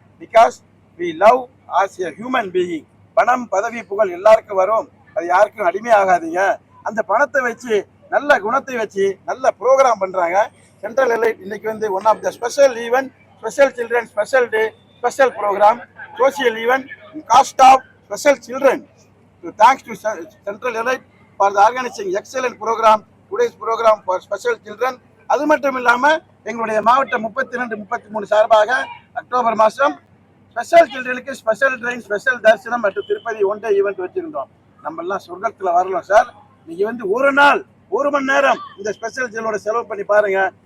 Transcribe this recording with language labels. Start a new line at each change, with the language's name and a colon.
English: Because we love as a human being.
Tamil: பணம், பதவி, புகழ் எல்லாருக்கும் வரும், அது யாருக்கும் அடிமையாகாதீங்க. அந்த பணத்தை வச்சு நல்ல குணத்தை வச்சு நல்ல ப்ரோக்ராம் பண்றாங்க.
English: Central Elite
Tamil: இன்னைக்கு வந்து
English: One of the special event, special children special day, special program, social event, cost of special children. Thanks to Central Elite for the organizing excellent program, today's program for special children.
Tamil: அது மட்டும் இல்லாமல் எங்களுடைய மாவட்டம் 32, 33 சார்பாக October மாதம் special சில்ட்ரனுக்கு special train, special தரிசனம் மற்றும் Tirupati one day event வச்சிருந்தோம். நம்ம எல்லாம் சொர்க்கத்தில் வரலாம் சார். நீங்க வந்து ஒரு நாள் 1 மணி நேரம் இந்த ஸ்பெஷல் சில்ட்ரனோட செலவு பண்ணி பாருங்க.